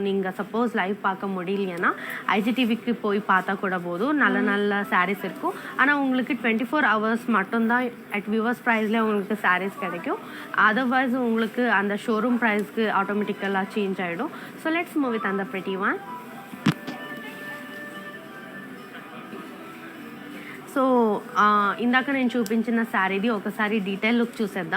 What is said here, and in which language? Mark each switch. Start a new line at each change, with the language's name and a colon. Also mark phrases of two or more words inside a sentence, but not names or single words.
Tamil: நீங்கள்
English: suppose live
Tamil: பார்க்க முடியலைன்னா ஐஜிடிவிக்கு போய் பார்த்தா கூட போதும். நல்ல நல்ல சாரீஸ் இருக்கும். ஆனால் உங்களுக்கு 24 hours மட்டும்தான்
English: at viewers price
Tamil: உங்களுக்கு சாரீஸ் கிடைக்கும். அதர்வைஸ் உங்களுக்கு அந்த
English: showroom price automatically change
Tamil: ஆகிடும்.
English: so let's move with அந்த pretty one.
Telugu: సో ఇందాక నేను చూపించిన శారీది ఒకసారి
English: detail look
Telugu: చూసేద్దాం.